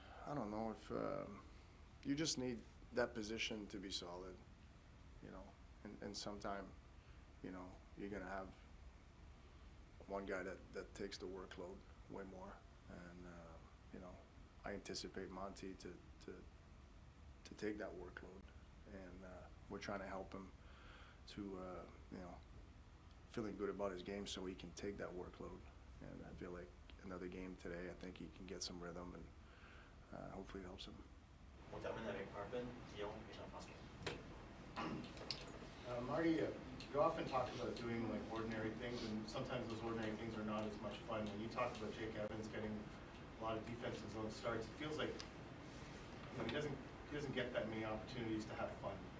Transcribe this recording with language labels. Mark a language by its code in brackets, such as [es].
[en] I don't know if you just need that position to be solid, and sometime, you're gonna have one guy that takes the workload way more, and I anticipate Monty to take that workload, and we're trying to help him to feeling good about his game so he can take that workload, and I feel like another game today, I think he can get some rhythm, and hopefully it helps him. [fr] On termine avec Arpin, Guillaume et Jean-François. [en] Marty, you often talk about doing like ordinary things, and sometimes those ordinary things are not as much fun. When you talk about Jake Evans getting a lot of defensive zone starts, it feels like he doesn't get that many opportunities to have fun.